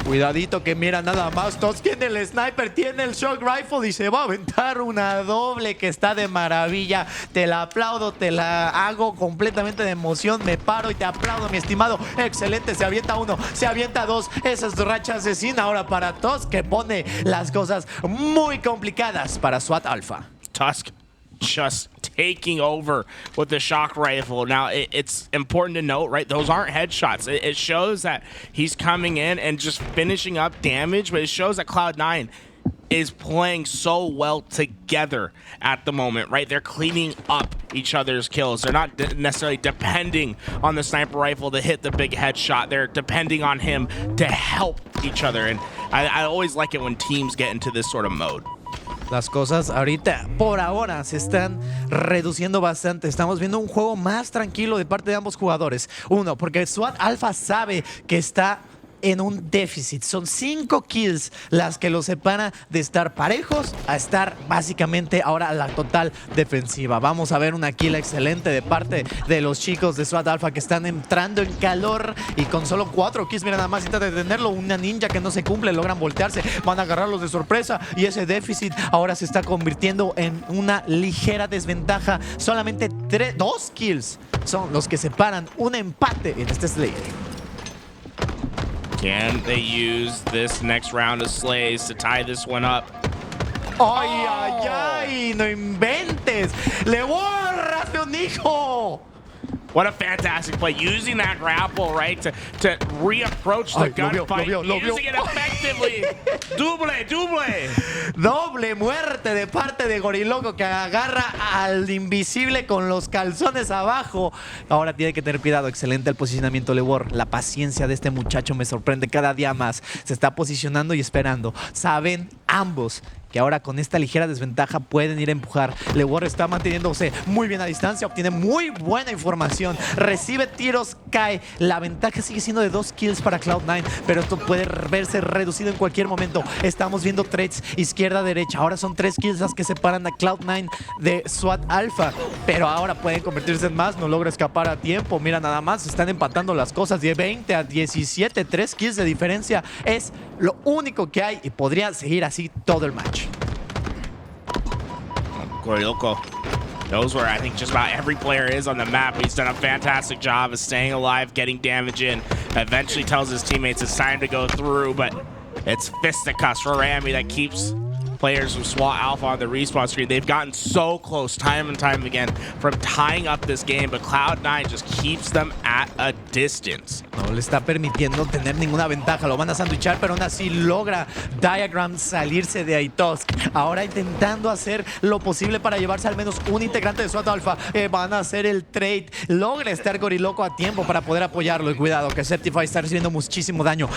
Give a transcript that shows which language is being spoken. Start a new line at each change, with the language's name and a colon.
Spanish: Cuidadito que mira nada más. Tusk tiene el sniper, tiene el shock rifle y se va a aventar una doble que está de maravilla. Te la aplaudo, te la hago completamente de emoción. Me paro y te aplaudo, mi estimado. Excelente, se avienta 1, se avienta 2. Esa es racha asesina ahora para Tusk, que pone las cosas muy complicadas para SWAT Alpha.
English: Tusk just taking over with the shock rifle. Now, it's important to note, right, those aren't headshots. It shows that he's coming in and just finishing up damage, but it shows that Cloud9 is playing so well together at the moment, right? They're cleaning up each other's kills. They're not necessarily depending on the sniper rifle to hit the big headshot. They're depending on him to help each other. And I always like it when teams get into this sort of mode.
Spanish: Las cosas ahorita, por ahora, se están reduciendo bastante. Estamos viendo un juego más tranquilo de parte de ambos jugadores. Uno, porque SWAT Alpha sabe que está en un déficit. Son 5 kills las que los separa de estar parejos a estar básicamente ahora a la total defensiva. Vamos a ver una kill excelente de parte de los chicos de SWAT Alpha que están entrando en calor y con solo 4 kills, mira nada más, intenta detenerlo. Una ninja que no se cumple, logran voltearse, van a agarrarlos de sorpresa y ese déficit ahora se está convirtiendo en una ligera desventaja. Solamente 2 kills son los que separan un empate en este Slayer.
English: Can they use this next round of slays to tie this one up?
Spanish: ¡Ay, ay, ay! ¡No inventes! ¡Leuor, hazme un hijo!
English: What a fantastic play. Using that grapple, right, to reapproach the gunfight. Using it effectively. Double.
Spanish: Doble muerte de parte de GoryLoco que agarra al invisible con los calzones abajo. Ahora tiene que tener cuidado. Excelente el posicionamiento Leuor. La paciencia de este muchacho me sorprende cada día más. Se está posicionando y esperando. Saben ambos que ahora con esta ligera desventaja pueden ir a empujar. Leuor está manteniéndose muy bien a distancia, obtiene muy buena información, recibe tiros, cae. La ventaja sigue siendo de 2 kills para Cloud9, pero esto puede verse reducido en cualquier momento. Estamos viendo trades izquierda-derecha. Ahora son 3 kills las que separan a Cloud9 de SWAT Alpha, pero ahora pueden convertirse en más. No logra escapar a tiempo. Mira nada más, están empatando las cosas de 20 a 17. 3 kills de diferencia es lo único que hay y podría seguir así todo el match.
English: GoryLoco knows where I think just about every player is on the map. He's done a fantastic job of staying alive, getting damage in. Eventually tells his teammates it's time to go through, but it's fisticuffs for Rammyy that keeps players from SWAT Alpha on the respawn screen. They've gotten so close time and time again from tying up this game, but Cloud9 just keeps them at a distance.
Spanish: No le está permitiendo tener ninguna ventaja. Lo van a sandwichar, pero aún así logra Diagram salirse de ahí. Tusk ahora intentando hacer lo posible para llevarse al menos un integrante de SWAT Alpha. Van a hacer el trade. Logra estar GoryLoco a tiempo para poder apoyarlo. Y cuidado que Sceptify está recibiendo muchísimo daño.